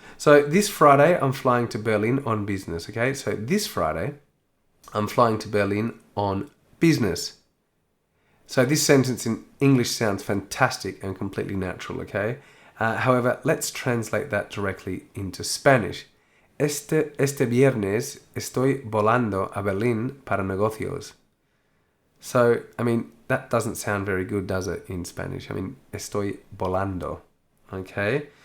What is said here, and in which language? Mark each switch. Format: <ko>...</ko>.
<en>So this Friday, I'm flying to Berlin on business, okay? So this Friday, I'm flying to Berlin on business. So this sentence in English sounds fantastic and completely natural, okay? However, let's translate that directly into Spanish.</en> <es>Este viernes estoy volando a Berlín para negocios.</es> <en>So, I mean, that doesn't sound very good, does it, in Spanish? I mean,</en> <es>estoy volando,</es> <en>okay?</en>